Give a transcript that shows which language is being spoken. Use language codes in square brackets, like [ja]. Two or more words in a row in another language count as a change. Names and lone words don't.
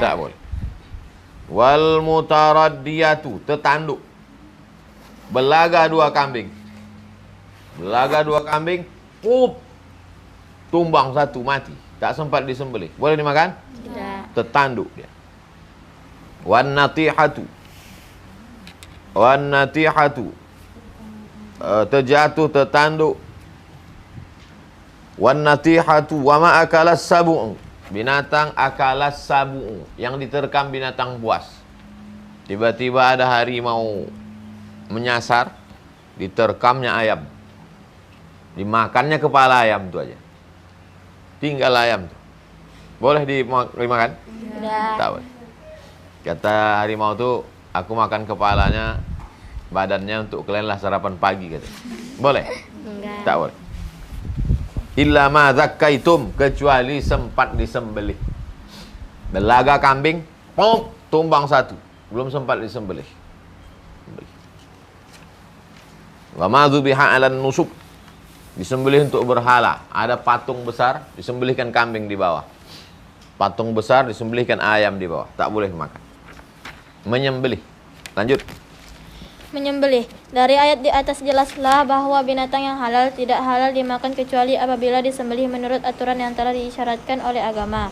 [ms] Tak boleh. [ar] والمتردية, tertanduk. [ms] Belaga 2 kambing. Belaga 2 kambing, pup, tumbang 1 mati. Tak sempat disembelih. Boleh dimakan? Tidak. Tertanduk dia. [ar] والنطيحة. والنطيحة. [ms] Terjatuh, tertanduk. [ar] والنطيحة وما أكل السبع. Binatang أكل السبع, [ms] yang diterkam binatang buas. Tiba-tiba ada harimau menyasar, diterkamnya ayam. Dimakannya kepala ayam tu aja. Tinggal ayam tu. Boleh dimakan? Tidak. Tak boleh. Kata harimau tu, aku makan kepalanya, badannya untuk kalian lah sarapan pagi kata. Boleh? Enggak. Tak boleh. [ar] إلا ما ذكيتم, [ms] kecuali sempat disembelih. Belaga kambing, pom, tumbang 1, belum sempat disembelih. [ar] وما ذبح على النصب, [ms] disembelih untuk berhala. Ada patung besar, disembelihkan kambing di bawah. Patung besar, disembelihkan ayam di bawah. Tak boleh makan. Menyembelih. Lanjut. Menyembelih. Dari ayat di atas jelaslah bahwa binatang yang halal tidak halal dimakan kecuali apabila disembelih menurut aturan yang telah diisyaratkan oleh agama.